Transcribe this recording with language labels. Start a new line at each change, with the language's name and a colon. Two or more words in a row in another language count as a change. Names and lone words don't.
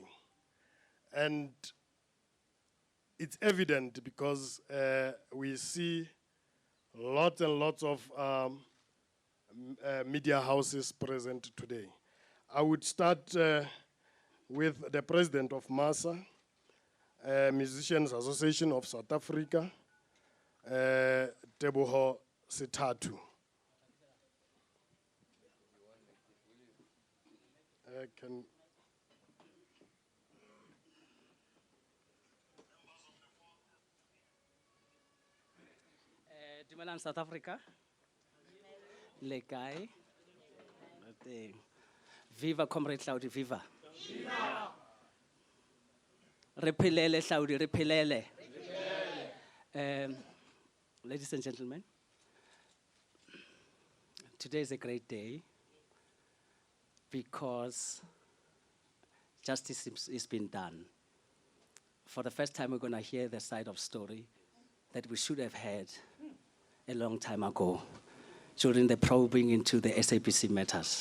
English: And it's evident because we see lots and lots of media houses present today. I would start with the president of MASA, Musicians Association of South Africa, Teboho Sitatu.
Southern Sotho: Dumelang South Africa. Le kae?
English: Viva Comrade Hlaudi, viva. Viva!
Southern Sotho: Repelele Hlaudi, repelele.
English: Ladies and gentlemen, today is a great day because justice is being done. For the first time, we're going to hear the side of story that we should have had a long time ago during the probing into the SABC matters.